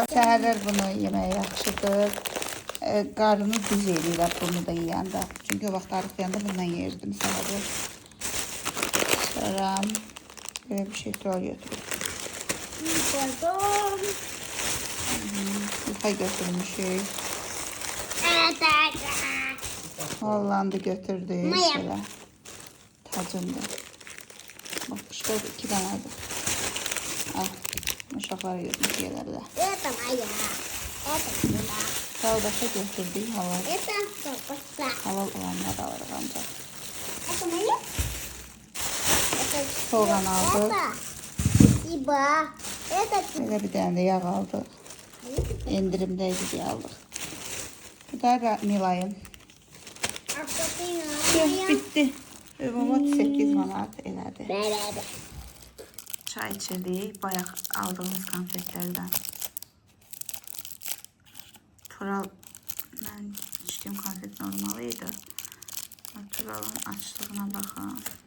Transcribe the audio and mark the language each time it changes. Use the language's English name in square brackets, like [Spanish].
[Azerbaijani] Səhərlər bunu yeməyə yaxşıdır. Qarnını düz eləyirəm bunu da yeyəndə. Çünki o vaxt arıqlayanda bundan yeyirdim səhərlər. Sonra belə bir şey Tural götürüb. [Russian] Потом. [Azerbaijani] Yuxa götürmüşük. [Russian] Это. [Azerbaijani] Hollandı götürdük. Maya. Belə tacındır. Bax, işte 2 dənədir. Al, uşaqlara götürmüş yerlərdə. [Russian] Это моя. Это моя. [Azerbaijani] Sağdaşa götürdük halal. [Russian] Это колбаса. [Azerbaijani] Halal olanlar alırıq ancaq. [Russian] Это моя? Это [Azerbaijani] Soğan aldıq. [Russian] это. Спасибо. Это [Azerbaijani] Belə bir dənə də yağ aldıq. Endirimdəydi deyə aldıq. Bu da Nilayın. [Russian] А что ты [Azerbaijani] Yox, bitdi. Ümumi 8 manat elədi. [Russian] моя? [Azerbaijani] Çay içirdik bayaq aldığımız konfetlərdən. Tural, mən içdiyim konfet normal idi. Turalın açlığına baxın.